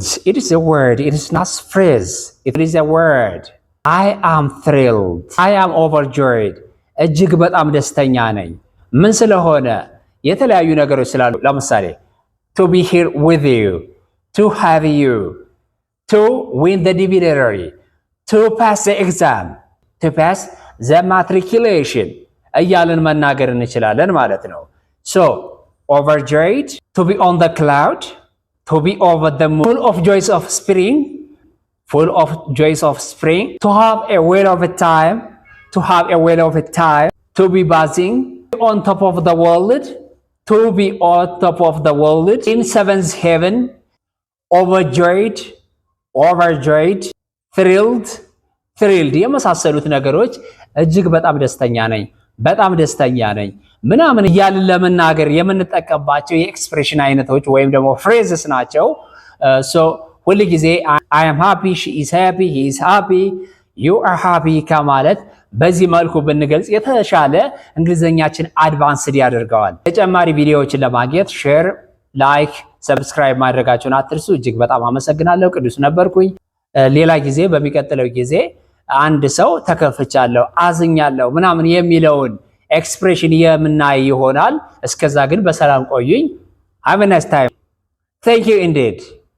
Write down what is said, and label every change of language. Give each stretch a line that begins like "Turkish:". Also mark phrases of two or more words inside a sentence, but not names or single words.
English: It is a word. It is not a phrase. It is a word. I am thrilled. I am overjoyed.
Amharic: እጅግ በጣም ደስተኛ ነኝ። ምን ስለሆነ? የተለያዩ ነገሮች ስላሉ ለምሳሌ
English: to be here with you, to have you, to win the divinity, to pass the exam, to pass the matriculation
Amharic: እያልን መናገር እንችላለን ማለት ነው።
English: so overjoyed, to be on the cloud, to be over the moon, full of joys of spring, full of joys of spring, to have a whale of a time, to have a whale of a time, to be buzzing on top of the world, to be on top of the world, in seventh heaven, overjoyed, overjoyed, thrilled, thrilled
Amharic: የመሳሰሉት ነገሮች እጅግ በጣም ደስተኛ ነኝ፣ በጣም ደስተኛ ነኝ ምናምን እያልን ለመናገር የምንጠቀምባቸው የኤክስፕሬሽን አይነቶች ወይም ደግሞ ፍሬዝስ ናቸው።
English: so
Amharic: ሁል ጊዜ
English: I am happy, she is happy, he is happy, you are happy
Amharic: ከማለት በዚህ መልኩ ብንገልጽ የተሻለ እንግሊዘኛችን አድቫንስድ ያደርገዋል። ተጨማሪ ቪዲዮዎችን ለማግኘት
English: share, like, subscribe
Amharic: ማድረጋችሁን አትርሱ። እጅግ በጣም አመሰግናለሁ። ቅዱስ ነበርኩኝ። ሌላ ጊዜ በሚቀጥለው ጊዜ አንድ ሰው ተከፍቻለሁ፣ አዝኛለሁ ምናምን የሚለውን ኤክስፕሬሽን የምናይ ይሆናል። እስከዛ ግን በሰላም ቆዩኝ።
English: have a nice time. Thank you indeed.